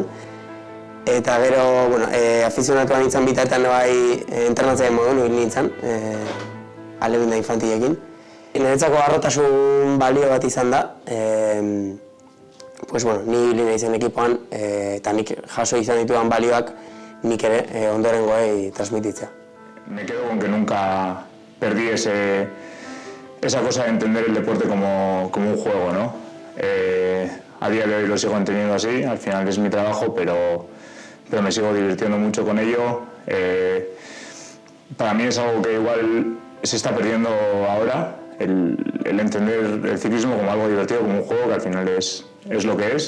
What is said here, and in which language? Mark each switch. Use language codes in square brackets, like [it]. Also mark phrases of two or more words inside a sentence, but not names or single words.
[eu] Eta gero, afizionatuan nintzen bitartean entrenatzaien modun hil nintzen, alebinda infantilekin. Niretzako harrotasun balio bat izan da, ni hili nahi zen ekipoan eta nik jaso izan dituan balioak nik ere ondorengoei transmititzea. [es] Me quedo con que nunca perdí esa cosa de entender el deporte como un juego, ¿no? A día de hoy lo sigo entendiendo así, al final es mi trabajo, pero me sigo divirtiendo mucho con ello. Para mí es algo que igual se está perdiendo ahora, el entender el ciclismo como algo divertido, como un juego que al final es lo que es.